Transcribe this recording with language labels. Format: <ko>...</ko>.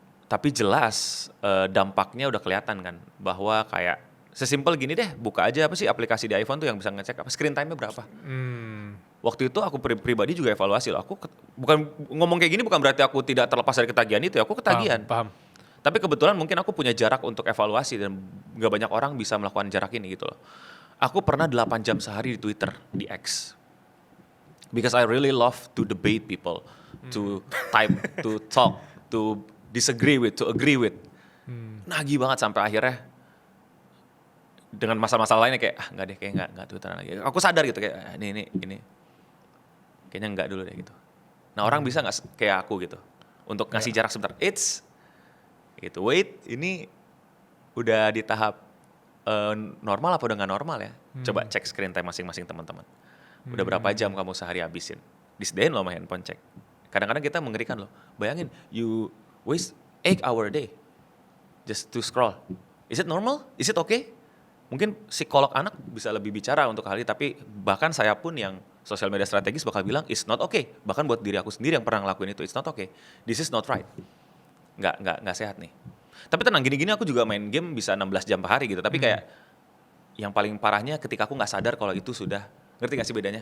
<id>Tapi jelas dampaknya udah kelihatan kan. Bahwa kayak sesimpel gini deh, buka aja apa sih aplikasi di iPhone tuh yang bisa ngecek apa screen time-nya berapa. Waktu itu aku pribadi juga evaluasi loh. Aku bukan ngomong kayak gini bukan berarti aku tidak terlepas dari ketagihan itu ya. Aku ketagihan. Paham. Tapi kebetulan mungkin aku punya jarak untuk evaluasi dan gak banyak orang bisa melakukan jarak ini gitu loh. Aku pernah 8 jam sehari di Twitter, di X.</id> <en>Because I really love to debate people, to type, to talk, to disagree with, to agree with.</en> <id>Nagih banget sampai akhirnya dengan masalah-masalah lainnya kayak nggak deh, kayak nggak Twitteran lagi. Aku sadar gitu kayak ini kayaknya nggak dulu deh gitu. Nah orang bisa nggak kayak aku gitu untuk ngasih jarak sebentar. Wait, ini udah di tahap normal apa udah nggak normal ya? Coba cek screen time masing-masing teman-teman. Udah berapa jam kamu sehari habisin? Disediain loh sama handphone, cek. Kadang-kadang kita mengerikan loh.</id> <en>Bayangin, you waste 8 hour a day just to scroll. Is it normal? Is it okay?</en> <id>Mungkin psikolog anak bisa lebih bicara untuk hal ini, tapi bahkan saya pun yang sosial media strategis bakal bilang</id> <en>it's not okay.</en> <id>Bahkan buat diri aku sendiri yang pernah ngelakuin itu,</id> <en>it's not okay. This is not right.</en> <id>Nggak sehat nih. Tapi tenang, gini-gini aku juga main game bisa 16 jam per hari gitu. Tapi kayak yang paling parahnya ketika aku nggak sadar kalau itu sudah, ngerti nggak sih bedanya?</id>